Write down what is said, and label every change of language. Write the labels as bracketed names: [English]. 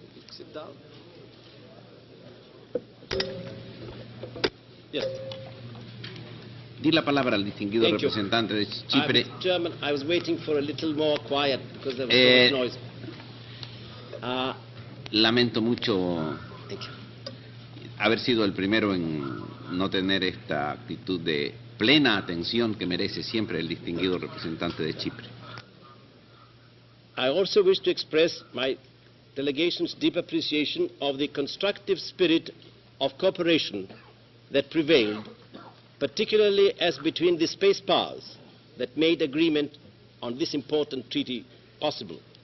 [English] Sit down. Yes. [Spanish] Di la palabra al distinguido representante de Chipre. [English] Mr. Chairman, I was waiting for a little more quiet because there was so much noise. [Spanish] Lamento mucho haber sido el primero en no tener esta actitud de plena atención que merece siempre el distinguido representante de Chipre. [English] I also wish to express my delegation's deep appreciation of the constructive spirit of cooperation that prevailed, particularly as between the space powers that made agreement on this important treaty possible.